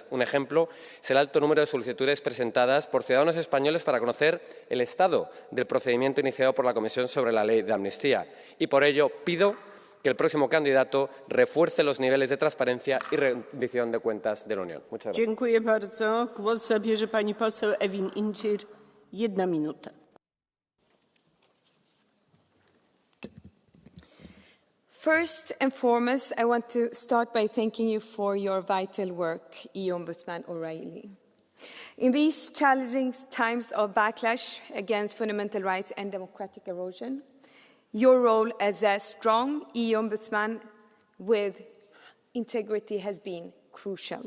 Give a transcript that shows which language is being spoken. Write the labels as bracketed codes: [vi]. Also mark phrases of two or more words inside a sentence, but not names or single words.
[es] Un ejemplo es el alto número de solicitudes presentadas por ciudadanos españoles para conocer el estado del procedimiento iniciado por la Comisión sobre la ley de amnistía. Y por ello pido que el próximo candidato refuerce los niveles de transparencia y rendición de cuentas de la Unión. Muchas gracias. [pl] Dziękuję bardzo. Głos zabierze pani poseł Ewin Incir. 1 minuta. [en] First and foremost, I want to start by thanking you for your vital work, EU Ombudsman O'Reilly. In these challenging times of backlash against fundamental rights and democratic erosion, your role as a strong EU Ombudsman with integrity has been crucial.